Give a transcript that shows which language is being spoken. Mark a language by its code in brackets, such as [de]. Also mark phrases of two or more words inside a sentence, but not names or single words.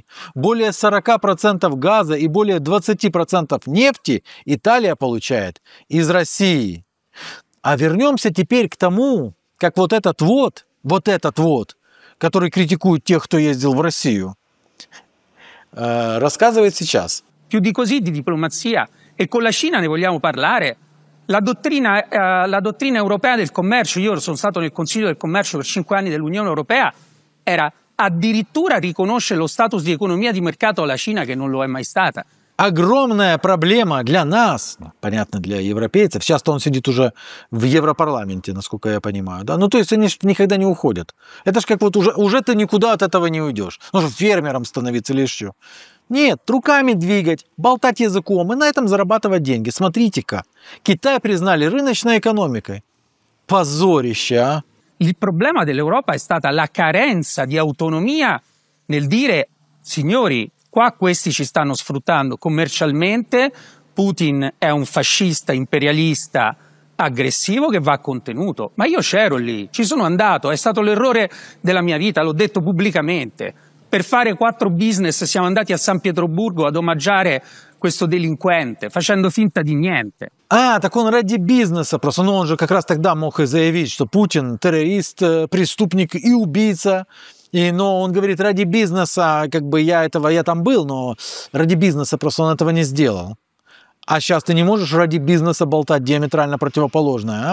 [ru] Более 40% газа и более 20% нефти Италия получает из России». А вернемся теперь к тому, как вот этот вот, который критикует тех, кто ездил в Россию, рассказывает сейчас. [it] Più di così di diplomazia, e con la Cina ne vogliamo parlare. La dottrina europea del commercio, io sono stato nel Consiglio del Commercio per 5 anni dell'Unione Europea, era addirittura riconoscere lo status di economia di mercato alla Cina, che non lo è mai stata. [ru] Огромная проблема для нас, понятно, для европейцев. Сейчас-то он сидит уже в Европарламенте, насколько я понимаю. Да? Ну, то есть они никогда не уходят. Это ж как вот уже ты никуда от этого не уйдешь. Нужно фермером становиться или еще. Нет, руками двигать, болтать языком и на этом зарабатывать деньги. Смотрите-ка, Китай признали рыночной экономикой. Позорище, а? [it] Il problema dell'Europa è stata la carenza di autonomia nel dire, signori, qua questi ci stanno sfruttando commercialmente, Putin è un fascista imperialista aggressivo che va contenuto. Ma io c'ero lì, ci sono andato, è stato l'errore della mia vita, l'ho detto pubblicamente. Per fare 4 business siamo andati a San Pietroburgo ad omaggiare questo delinquente, facendo finta di niente. [ru] А, так он ради бизнеса просто. Ну, он же как раз тогда мог и заявить, что Путин террорист, преступник и убийца. Но он говорит, ради бизнеса, как бы я там был, но ради бизнеса просто он этого не сделал. А сейчас ты не можешь ради бизнеса болтать диаметрально противоположное, а?